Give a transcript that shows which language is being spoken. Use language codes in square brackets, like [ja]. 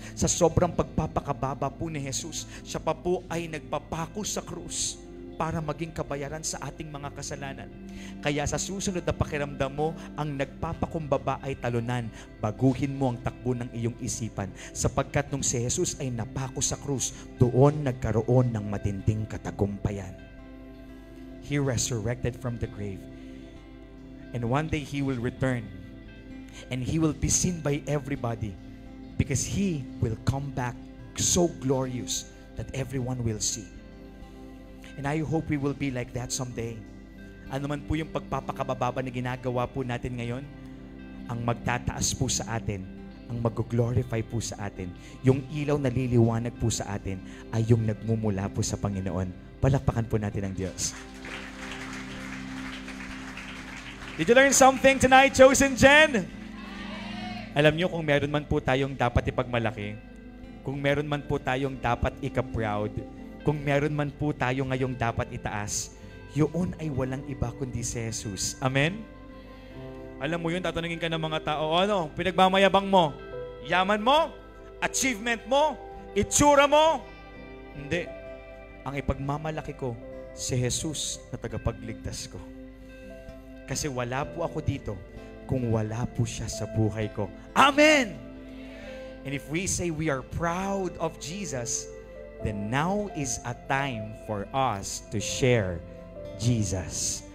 [tl] Sa sobrang pagpapakababa po ni Jesus, siya pa po ay nagpapako sa krus para maging kabayaran sa ating mga kasalanan. Kaya sa susunod na pakiramdam mo, ang nagpapakumbaba ay talunan. Baguhin mo ang takbo ng iyong isipan. Sapagkat nung si Jesus ay napako sa krus, doon nagkaroon ng matinding katagumpayan. [en] He resurrected from the grave. And one day He will return. And He will be seen by everybody. Because He will come back so glorious that everyone will see. And I hope we will be like that someday. [tl] Ano man po yung pagpapakababa na ginagawa po natin ngayon, ang magtataas po sa atin, ang mag-glorify po sa atin, yung ilaw na liliwanag po sa atin, ay yung nagmumula po sa Panginoon. Palakpakan po natin ang Diyos. [en] Did you learn something tonight, Chosen Gen? [tl] Alam nyo, kung meron man po tayong dapat ipagmalaki, kung meron man po tayong dapat ika-proud, kung meron man po tayo ngayong dapat itaas, yun ay walang iba kundi si Jesus. Amen? Alam mo yun, tatanungin ka ng mga tao, ano, pinagmamayabang mo, yaman mo, achievement mo, itsura mo. Hindi. Ang ipagmamalaki ko, si Jesus na tagapagligtas ko. Kasi wala po ako dito kung wala po siya sa buhay ko. Amen! [en] And if we say we are proud of Jesus, then now is a time for us to share Jesus.